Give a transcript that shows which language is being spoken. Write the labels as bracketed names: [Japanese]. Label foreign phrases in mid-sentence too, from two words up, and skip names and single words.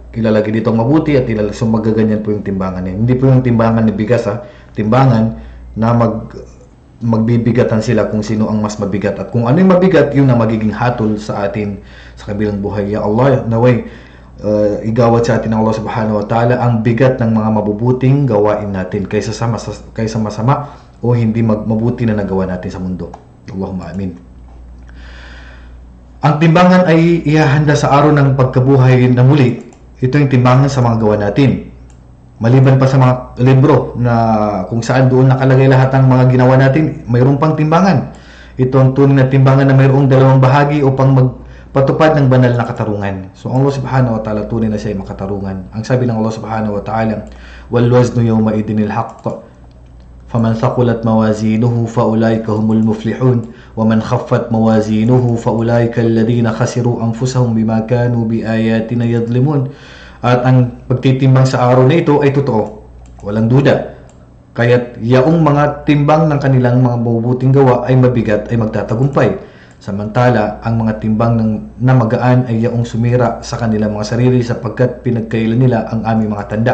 [Filipino] Ilalagay dito ang mabuti at so magaganyan po yung timbangan niya. Hindi po yung timbangan na bigas, timbangan na magbibigatan sila kung sino ang mas mabigat, at kung ano yung mabigat, yun ang magiging hatol sa atin sa kabilang buhay. [Arabic] يا الله, [Filipino] naway igawad sa atin ng Allah [Arabic] سبحانه وتعالى [Filipino] ang bigat ng mga mabubuting gawain natin kaysa masama o hindi mabuti na nagawa natin sa mundo. [Arabic] اللهم آمين. [Filipino] Ang timbangan ay ihahanda sa araw ng pagkabuhay na muli. Ito yung timbangan sa mga gawa natin. Maliban pa sa mga libro na kung saan doon nakalagay lahat ng mga ginawa natin, mayroon pang timbangan. Ito ang tunay na timbangan na mayroong dalawang bahagi upang magpatupad ng banal na katarungan. So Allah [Arabic] سبحانه وتعالى, [Filipino] tunay na siya ay makatarungan. Ang sabi ng Allah [Arabic] سبحانه وتعالى والوزن يومئذ الحق فمن ثقلت موازينه فأولئك هم المفلحون ومن خفت موازينه فأولئك الذين خسروا أنفسهم بما كانوا بآياتنا يظلمون. [Filipino] At ang pagtitimbang sa araw na ito ay totoo, walang duda. Kaya't yaong mga timbang ng kanilang mga mabubuting gawa ay mabigat ay magtatagumpay. Samantala, ang mga timbang na magaan ay yaong sumira sa kanilang mga sarili sapagkat pinagkailan nila ang aming mga tanda.